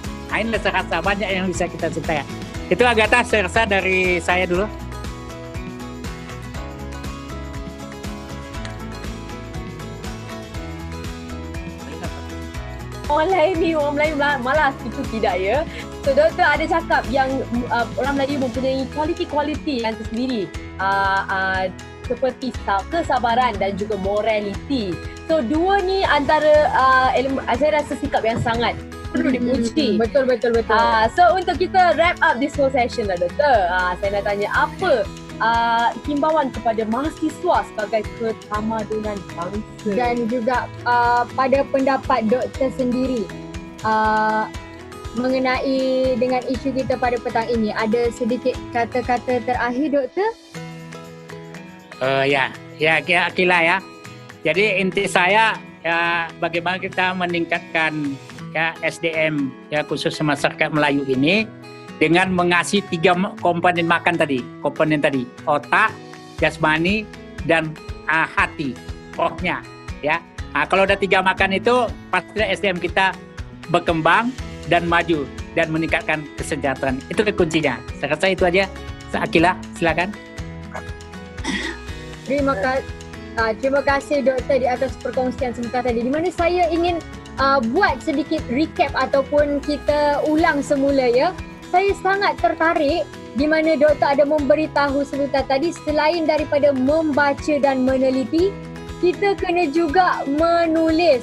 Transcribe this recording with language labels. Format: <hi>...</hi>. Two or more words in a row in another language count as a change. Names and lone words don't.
<id>Ini saya rasa banyak yang bisa kita ceritakan. Itu Agatha, saya rasa dari saya dulu. Orang Melayu malas, itu tidak ya.</id> <ms>So Doktor ada cakap yang orang Melayu mempunyai kualiti-kualiti yang tersendiri. Seperti kesabaran dan juga morality. So dua ni antara saya rasa sikap yang sangat perlu dipuji. Betul. So untuk kita</ms> <en>wrap up this whole session</en> <ms>lah Doktor, saya nak tanya apa himbauan kepada mahasiswa sebagai ketamadunan bangsa Dan juga pada pendapat Doktor sendiri mengenai dengan isu kita pada petang ini, ada sedikit kata-kata terakhir Doktor?</ms> <id>Ya Akila ya. Jadi inti saya ya, bagaimana kita meningkatkan ya SDM ya khusus masyarakat Melayu ini dengan mengasihi 3 komponen makan tadi. Komponen tadi otak, jasmani dan hati, rohnya ya. Kalau ada 3 makan itu pasti SDM kita berkembang dan maju dan meningkatkan kesejahteraan. Itu kuncinya. Saya rasa itu aja.</id> <ms>Akila, silakan. Terima kasih Doktor di atas perkongsian sebentar tadi, di mana saya ingin buat sedikit recap ataupun kita ulang semula ya. Saya sangat tertarik di mana Doktor ada memberitahu sebentar tadi, selain daripada membaca dan meneliti, kita kena juga menulis.</ms>